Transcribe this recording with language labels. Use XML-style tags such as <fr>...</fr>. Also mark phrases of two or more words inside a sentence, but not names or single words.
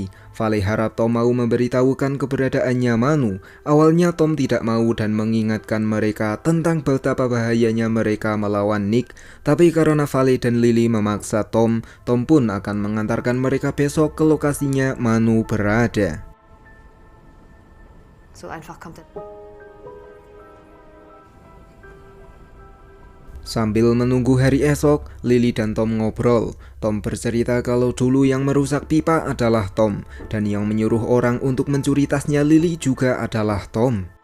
<id>Vale harap Tom mau memberitahukan keberadaannya Manu. Awalnya Tom tidak mau dan mengingatkan mereka tentang betapa bahayanya mereka melawan Nick. Tapi karena Vale dan Lily memaksa Tom pun akan mengantarkan mereka besok ke lokasinya Manu berada.</id> <de>So einfach kommt er.</de> <id>Sambil menunggu hari esok, Lily dan Tom ngobrol. Tom bercerita kalau dulu yang merusak pipa adalah Tom, dan yang menyuruh orang untuk mencuri tasnya Lily juga adalah Tom.</id>